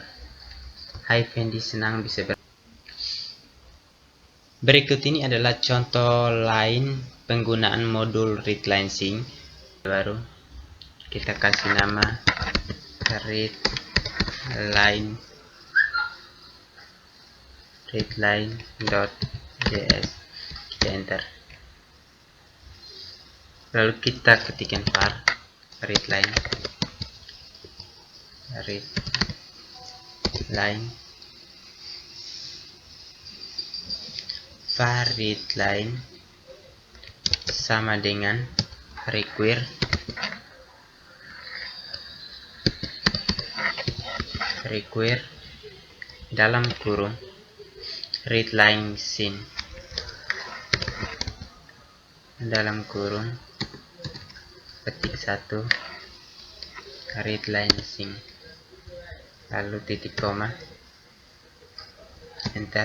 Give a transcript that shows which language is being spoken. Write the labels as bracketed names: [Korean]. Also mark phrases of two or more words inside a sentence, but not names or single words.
[Indonesian] Hai Fendi, senang bisa Berikut ini adalah contoh lain penggunaan modul readline sync baru. Kita kasih nama readline.js, kita enter. Lalu kita ketikkan var readline var readline sama dengan require dalam kurung readline sync dalam kurung ketik 1 readline sync, lalu titik koma, enter.